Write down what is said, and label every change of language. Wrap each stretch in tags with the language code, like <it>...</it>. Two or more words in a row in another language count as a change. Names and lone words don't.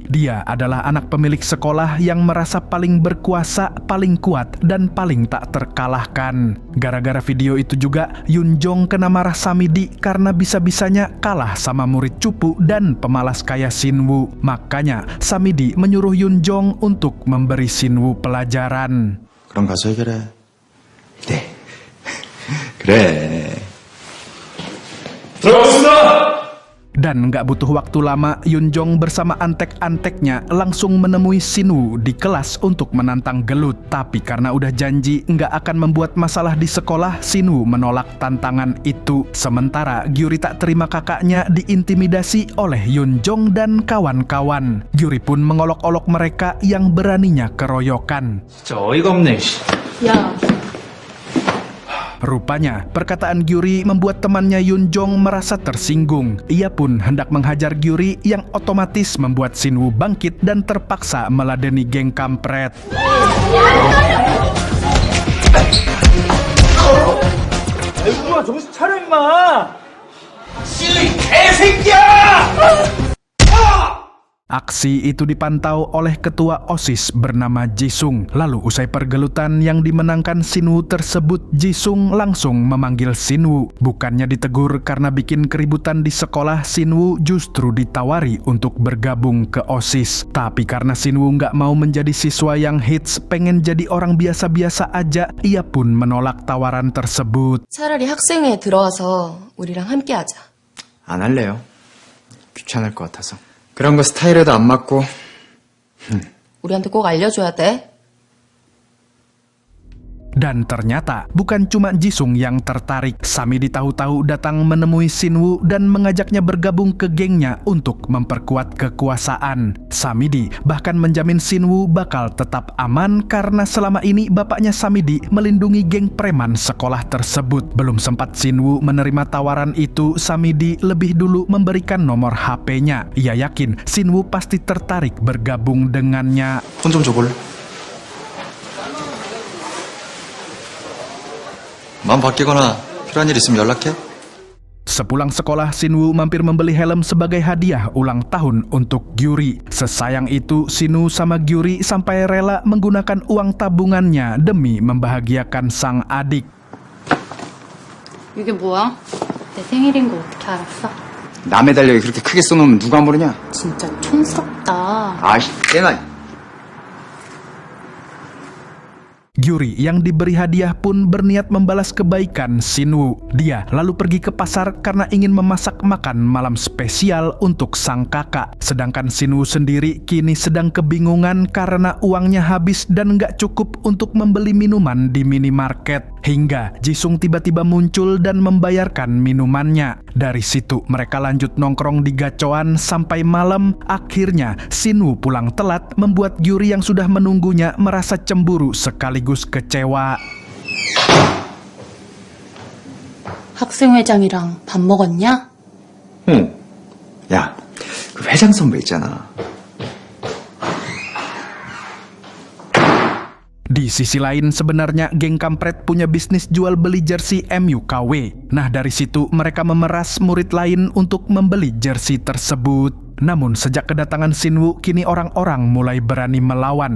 <id>Dia adalah anak pemilik sekolah yang merasa paling berkuasa, paling kuat, dan paling tak terkalahkan. Gara-gara video itu juga, Yunjong kena marah Samidi karena bisa-bisanya kalah sama murid cupu dan pemalas kayak Sinwoo. Makanya, Samidi menyuruh Yunjong untuk memberi Sinwoo pelajaran.</id> <ko>그럼 가서 해결해. 네, 그래. 들어가겠습니다!</ko> <id>Dan nggak butuh waktu lama, Yun Jong bersama antek-anteknya langsung menemui Shin-woo di kelas untuk menantang gelut. Tapi karena udah janji nggak akan membuat masalah di sekolah, Shin-woo menolak tantangan itu. Sementara Gyuri tak terima kakaknya diintimidasi oleh Yun Jong dan kawan-kawan. Gyuri pun mengolok-olok mereka yang beraninya keroyokan.</id> <ko>진짜 어이가 없네, 씨. 야,</ko> <id>Rupanya, perkataan Gyuri membuat temannya Yun Jong merasa tersinggung. Ia pun hendak menghajar Gyuri yang otomatis membuat Shin-woo bangkit dan terpaksa meladeni geng kampret.</id> <ko>아이고, 정신 차려, 임마! 실리 개새끼야!</ko> <id>Aksi itu dipantau oleh ketua OSIS bernama Jisung. Lalu usai pergelutan yang dimenangkan Shin-woo tersebut, Jisung langsung memanggil Shin-woo. Bukannya ditegur karena bikin keributan di sekolah, Shin-woo justru ditawari untuk bergabung ke OSIS. Tapi karena Shin-woo nggak mau menjadi siswa yang hits, pengen jadi orang biasa-biasa aja, ia pun menolak tawaran tersebut.</id> <ko>차라리 학생회에 들어와서 우리랑 함께 하자. 안 할래요. 귀찮을 것 같아서. 그런 거 스타일에도 안 맞고. 우리한테 꼭 알려줘야 돼.</ko> <id>Dan ternyata bukan cuma Jisung yang tertarik. Samidi tahu-tahu datang menemui Shin-woo dan mengajaknya bergabung ke gengnya untuk memperkuat kekuasaan. Samidi bahkan menjamin Shin-woo bakal tetap aman karena selama ini bapaknya Samidi melindungi geng preman sekolah tersebut. Belum sempat Shin-woo menerima tawaran itu, Samidi lebih dulu memberikan nomor HP-nya. Ia yakin Shin-woo pasti tertarik bergabung dengannya.</id> <ko>폰 좀 줘볼래? 마음 바뀌거나 필요한 일 있으면 연락해.</ko> <id>Sepulang sekolah, Shin-woo mampir membeli helm sebagai hadiah ulang tahun untuk Gyuri. Sesayang itu, Shin-woo sama Gyuri sampai rela menggunakan uang tabungannya demi membahagiakan sang adik.</id> <ko>이게 뭐야? 내 생일인 거 어떻게 알았어? 남의 달력에 그렇게 크게 써놓으면 누가 모르냐? 진짜 촌스럽다. 아이씨, 깨나.</ko> <id>Gyuri yang diberi hadiah pun berniat membalas kebaikan Shin-woo. Dia lalu pergi ke pasar karena ingin memasak makan malam spesial untuk sang kakak. Sedangkan Shin-woo sendiri kini sedang kebingungan karena uangnya habis dan nggak cukup untuk membeli minuman di minimarket. Hingga Jisung tiba-tiba muncul dan membayarkan minumannya. Dari situ mereka lanjut nongkrong di gacoan sampai malam. Akhirnya Shin-woo pulang telat membuat Gyuri yang sudah menunggunya merasa cemburu sekaligus kecewa.</id> <ko>학생회장이랑 밥 먹었냐? 응. 야, 그 회장 선배 있잖아.</ko> <id>Di sisi lain, sebenarnya geng kampret punya bisnis jual beli jersey MU KW. Nah, dari situ mereka memeras murid lain untuk membeli jersey tersebut. Namun sejak kedatangan Shin-woo, kini orang-orang mulai berani melawan.</id>